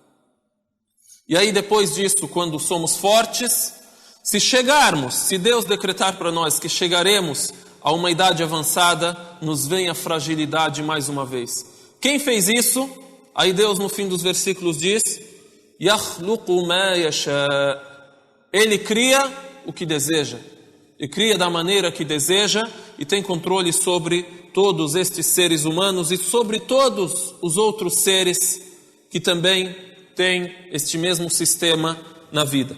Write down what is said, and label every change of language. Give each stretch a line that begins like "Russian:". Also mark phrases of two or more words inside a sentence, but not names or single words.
Portuguese: E aí depois disso, quando somos fortes, se Deus decretar para nós que chegaremos a uma idade avançada, nos vem a fragilidade mais uma vez. Quem fez isso? Aí Deus no fim dos versículos diz:
Arabic: يَخْلُقُ مَا يَشَاءُ.
Portuguese: Ele cria o que deseja. E cria da maneira que deseja e tem controle sobre todos estes seres humanos e sobre todos os outros seres que também têm este mesmo sistema na vida.